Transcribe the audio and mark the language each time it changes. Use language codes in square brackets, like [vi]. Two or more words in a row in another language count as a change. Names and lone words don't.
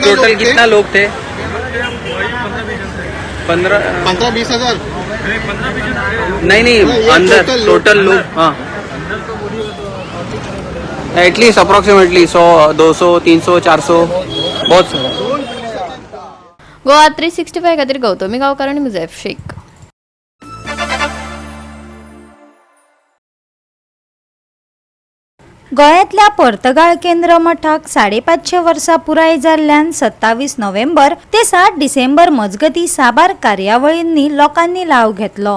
[hi] टोटल कितना लोग थे? 15-20 हजार. नहीं अंदर टोटल लोग. हाँ [en] at least approximately [hi] 100, 200, 300, 400 बहुत सारा. [kok] गोवा 365 खातीर गौतमी गांवकार आनी मुझैफ शेख. गोंयांतल्या पर्तगाळ केंद्र मठाक 550 वर्सां पुराय जाल्ल्यान 27 नोव्हेंबर ते 7 डिसेंबर मजगती साबार कार्यावळींनी लोकांनी लाव घेतलो.